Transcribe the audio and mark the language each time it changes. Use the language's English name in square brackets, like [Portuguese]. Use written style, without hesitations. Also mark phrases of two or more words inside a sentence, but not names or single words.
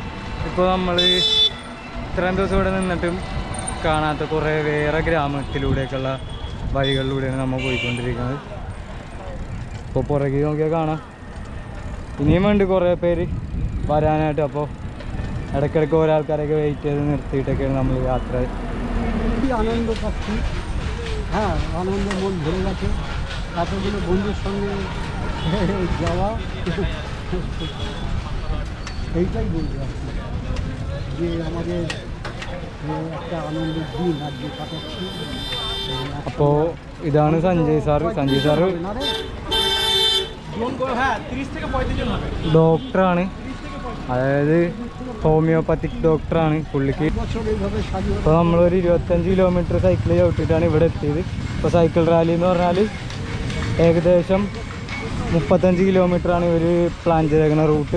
[Malayalam] ഇപ്പോൾ നമ്മൾ ഇത്രയും ദിവസം ഇവിടെ നിന്നിട്ടും കാണാത്ത കുറേ വേറെ ഗ്രാമത്തിലൂടെയൊക്കെയുള്ള വഴികളിലൂടെയാണ് നമ്മൾ പോയിക്കൊണ്ടിരിക്കുന്നത്. ഇപ്പോൾ പുറകെ നോക്കിയാൽ കാണാം, ഇനിയും ഉണ്ട് കുറേ പേര് വരാനായിട്ട്. അപ്പോൾ ഇടയ്ക്കിടയ്ക്ക് ഓരോ ആൾക്കാരൊക്കെ വെയിറ്റ് ചെയ്ത് നിർത്തിയിട്ടൊക്കെയാണ് നമ്മൾ യാത്ര. [Bangla] আনন্দ পাচ্ছি, হ্যাঁ আনন্দের মন ভরে গেছে। এতগুলো বন্ধুর সঙ্গে যাওয়া এইটাই বলবো আর কি, যে আমাদের একটা আনন্দের দিন আজকে কাটাচ্ছি। [Malayalam] അപ്പോൾ ഇതാണ് സഞ്ജയ് സാറ്. സഞ്ജയ് സാറ് [Bangla] হ্যাঁ 30 থেকে 35 জন হবে। [Malayalam] ഡോക്ടറാണ്, അതായത് ഹോമിയോപ്പത്തിക് ഡോക്ടറാണ് പുള്ളിക്ക്. ഇപ്പോൾ നമ്മളൊരു 25 കിലോമീറ്റർ സൈക്കിൾ ചവിട്ടിയിട്ടാണ് ഇവിടെ എത്തിയത്. ഇപ്പോൾ [English] cycle rally [Malayalam] എന്ന് പറഞ്ഞാൽ ഏകദേശം 35 കിലോമീറ്ററാണ് ഇവർ പ്ലാൻ ചെയ്തേക്കുന്ന റൂട്ട്.